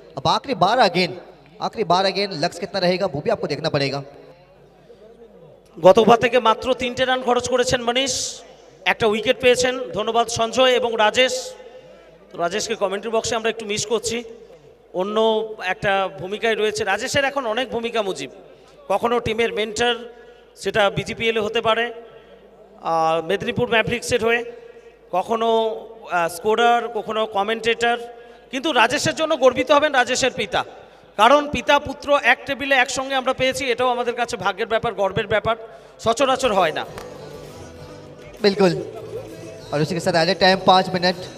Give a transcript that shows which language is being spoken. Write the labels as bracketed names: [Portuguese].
[Hindi] अब आखिरी 12 गेंद लक्ष्य कितना रहेगा वो भी आपको देखना पड़ेगा। [Bangla] গত ওভার থেকে মাত্র 3টে রান খরচ করেছেন মনীষ, একটা উইকেট পেয়েছেন। ধন্যবাদ সঞ্জয় এবং রাজেশ। তো রাজেশকে কমেন্ট্রি বক্সে আমরা একটু মিস করছি, অন্য একটা ভূমিকায় রয়েছে। রাজেশের এখন অনেক ভূমিকা মুজিব, কখনো টিমের মেন্টর, সেটা বিজিপিএলে হতে পারে, মেদিনীপুর ম্যাভরিক্সের হয়ে, কখনো স্কোরার, কখনো কমেন্টেটর। কিন্তু রাজেশের জন্য গর্বিত হবেন রাজেশের পিতা, কারণ পিতা পুত্র এক টেবিলে একসঙ্গে আমরা পেয়েছি, এটাও আমাদের কাছে ভাগ্যের ব্যাপার, গর্বের ব্যাপার, সচরাচর হয় না। [Hindi] बिल्कुल, और उसी के साथ एडेड टाइम 5 मिनट।